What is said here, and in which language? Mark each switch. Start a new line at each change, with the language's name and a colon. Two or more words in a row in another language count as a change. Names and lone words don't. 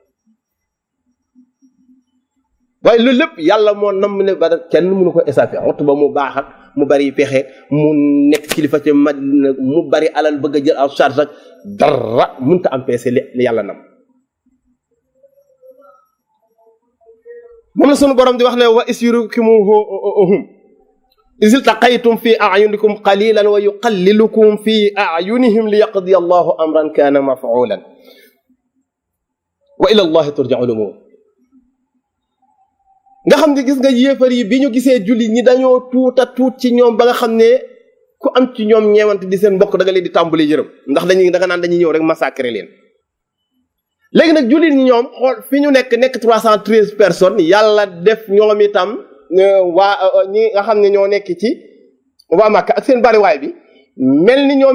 Wolof: waaye loolu lépp yàlla moo nam ne Badar kenn mënu ko échappé Utba mu baax ak mu bari pexe mu nekk kilifa ci Madina mu bari alal bëgg a jël
French: en charge
Wolof: ak dara mënta am peese li yàlla nam moom la sunu borom di wax ne
Arabic: وإذ يريكموهم إذ التقيتم في أعينكم قليلا ويقللكم في أعينهم ليقضي الله أمرا كان مفعولا وإلى الله ترجع الأمور
Wolof: nga xam ne gis nga yéefar yi bi ñu gisee julli ñi dañoo tuut ci ñoom ba nga xam ne ku am ci ñoom ñeewante di seen mbokk da nga leen di tàmbali yërëm ndax da nga naan dañuy ñëw rek massacrer leen léegi nag jullit ñi ñoom xool fi ñu nekk 313 personnes yàlla def ñoom itam waa ñi nga xam ne ñoo nekk ci waa Makka ak seen bariwaay bi mel ni ñoom